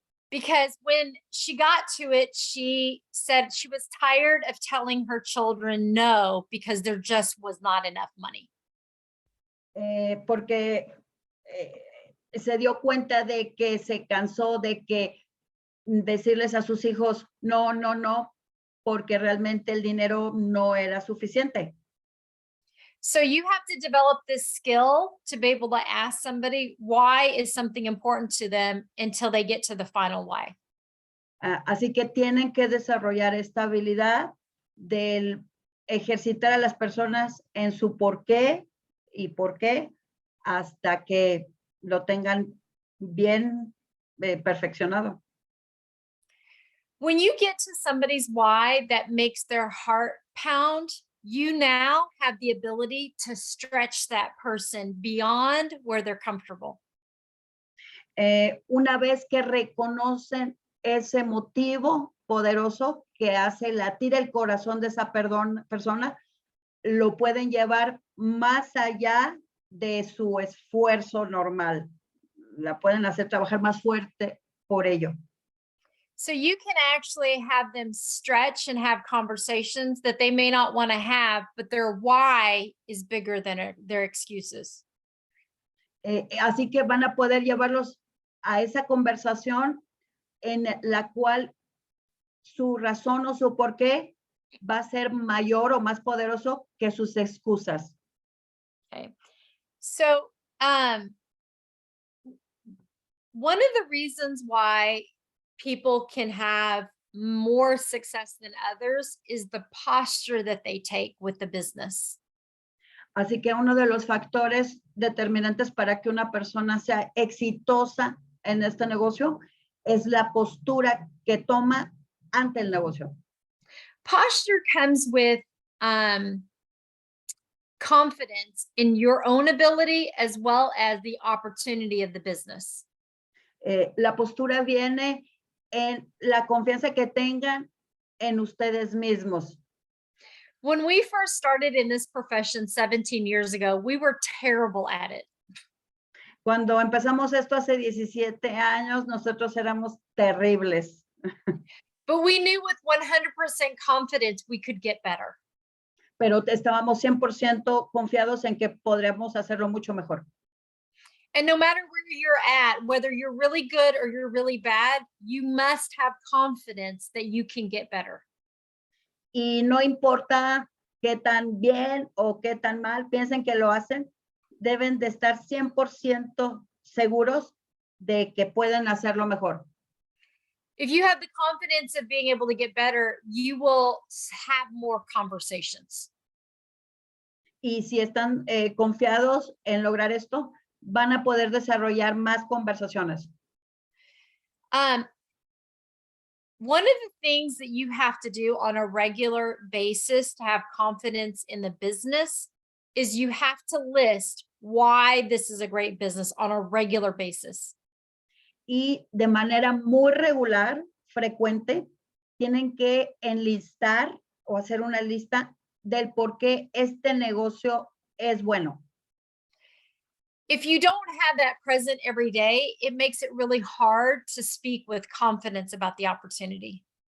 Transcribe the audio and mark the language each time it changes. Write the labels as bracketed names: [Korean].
[English] Because when she got to it, she said she was tired of telling her children no because there just was not enough money. [Spanish] Porque se dio cuenta de que se cansó de que decirles a sus hijos, no, no, no, porque realmente el dinero no era suficiente. [English] So you have to develop this skill to be able to ask somebody why is something important to them until they get to the final why. [Spanish] Así que tienen que desarrollar esta habilidad del ejercitar a las personas en su por qué y por qué hasta que lo tengan bien perfeccionado. [English] When you get to somebody's why that makes their heart pound, you now have the ability to stretch that person beyond where they're comfortable. [Spanish] Una vez que reconocen ese motivo poderoso que hace latir el corazón de esa persona, lo pueden llevar más allá de su esfuerzo normal. La pueden hacer trabajar más fuerte por ello. [English] So you can actually have them stretch and have conversations that they may not want to have, but their why is bigger than their excuses. [Spanish] Así que van a poder llevarlos a esa conversación en la cual su razón o su por qué va a ser mayor o más poderoso que sus excusas. [English] Okay. So one of the reasons why people can have more success than others is the posture that they take with the business. [Spanish] Así que uno de los factores determinantes para que una persona sea exitosa en este negocio es la postura que toma ante el negocio. [English] Posture comes with confidence in your own ability as well as the opportunity of the business. [Spanish] La postura viene en la confianza que tengan en ustedes mismos. [English] When we first started in this profession 17 years ago, we were terrible at it. [Spanish] Cuando empezamos esto hace 17 años, nosotros éramos terribles. [English] But we knew with 100% confidence we could get better. [Spanish] Pero estábamos 100% confiados en que podríamos hacerlo mucho mejor. [English] And no matter where you're at, whether you're really good or you're really bad, you must have confidence that you can get better. [Spanish] Y no importa qué tan bien o qué tan mal piensen que lo hacen, deben de estar 100% seguros de que pueden hacerlo mejor. [English] If you have the confidence of being able to get better, you will have more conversations. [Spanish] Y si están confiados en lograr esto, van a poder desarrollar más conversaciones. [English] One of the things that you have to do on a regular basis to have confidence in the business is you have to list why this is a great business on a regular basis. [Spanish] Y de manera muy regular, frecuente, tienen que enlistar o hacer una lista del por qué este negocio es bueno. [English] If you don't have that present every day, it makes it really hard to speak with confidence about the opportunity.